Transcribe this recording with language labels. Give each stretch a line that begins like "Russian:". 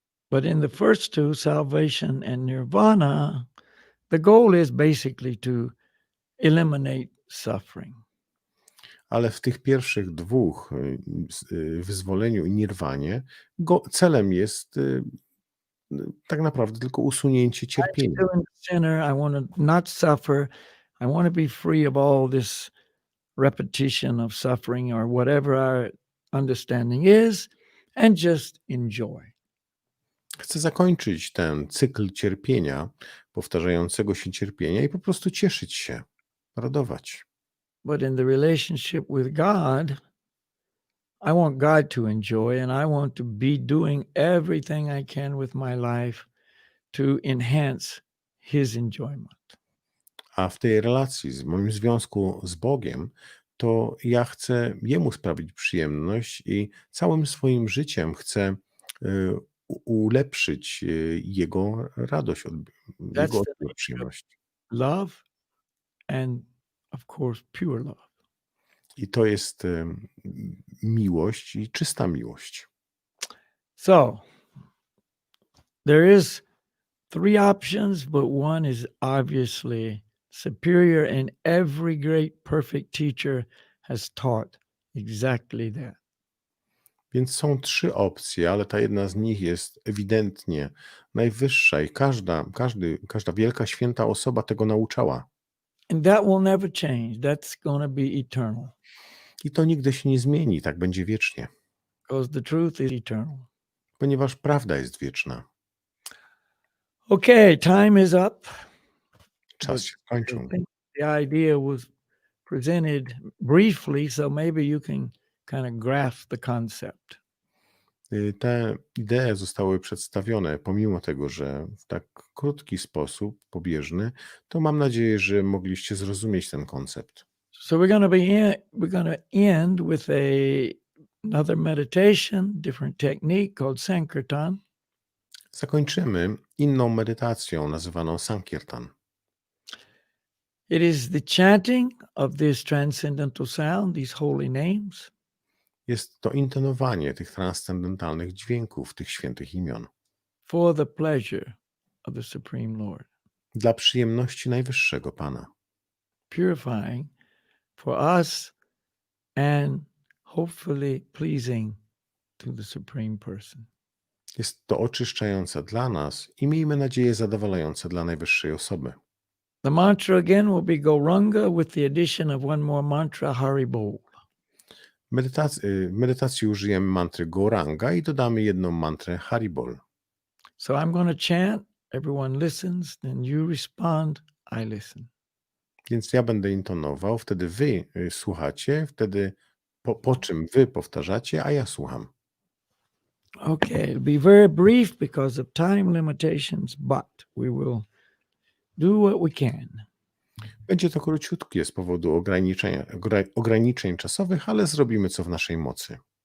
English: But in the first two, salvation and nirvana, the goal is basically to eliminate suffering.
Polish: Ale w tych pierwszych dwóch, wyzwoleniu i nirwanie, celem jest tak naprawdę tylko usunięcie cierpienia.
English: Still in the center, I want to not suffer. I want to be free of all this repetition of suffering or whatever our understanding is, and just enjoy.
Polish: Chcę zakończyć ten cykl cierpienia, powtarzającego się cierpienia i po prostu cieszyć się, radować.
English: But in the relationship with God, I want God to enjoy, and I want to be doing everything I can with my life to enhance His enjoyment.
Polish: A w tej relacji, w moim związku z Bogiem, to ja chcę Jemu sprawić przyjemność i całym swoim życiem chcę ulepszyć Jego radość, Jego
English: the
Polish: przyjemność.
English: Love and, of course, pure love.
Polish: I to jest miłość i czysta miłość.
English: So, there is three options, but one is obviously superior, and every great perfect teacher has taught exactly that.
Polish: Więc są trzy opcje, ale ta jedna z nich jest ewidentnie najwyższa i każda wielka, święta osoba tego nauczała.
English: And that will never change. That's going to be eternal,
Polish: I to nigdy się nie zmieni, tak będzie wiecznie,
English: because the truth is eternal.
Polish: ponieważ prawda jest wieczna.
English: Okay, time is up.
Polish: Czas się skończył.
English: I think the idea was presented briefly, so maybe you can kind of grasp the concept.
Polish: Te idee zostały przedstawione, pomimo tego, że w tak krótki sposób, pobieżny, to mam nadzieję, że mogliście zrozumieć ten koncept.
English: So we're going to end with another meditation, different technique called Sankirtan.
Polish: Zakończymy inną medytacją nazywaną Sankirtan.
English: It is the chanting of this transcendental sound, these holy names,
Polish: Jest to intonowanie tych transcendentalnych dźwięków, tych świętych imion,
English: for the pleasure of the Supreme Lord,
Polish: dla przyjemności najwyższego Pana,
English: purifying for us and hopefully pleasing to the Supreme Person.
Polish: Jest to oczyszczające dla nas i miejmy nadzieję zadowalające dla najwyższej osoby.
English: The mantra again will be Gauranga with the addition of one more mantra, Haribol.
Polish: Medytacji użyjemy mantry Gauranga i dodamy jedną mantrę Haribol.
English: So I'm going to chant, everyone listens, then you respond, I listen.
Polish: Więc ja będę intonował, wtedy wy słuchacie, wtedy po czym wy powtarzacie, a ja słucham.
English: Okay, it'll be very brief because of time limitations, but we will do what we can.
Polish: Będzie to króciutkie z powodu ograniczeń czasowych, ale zrobimy co w naszej mocy.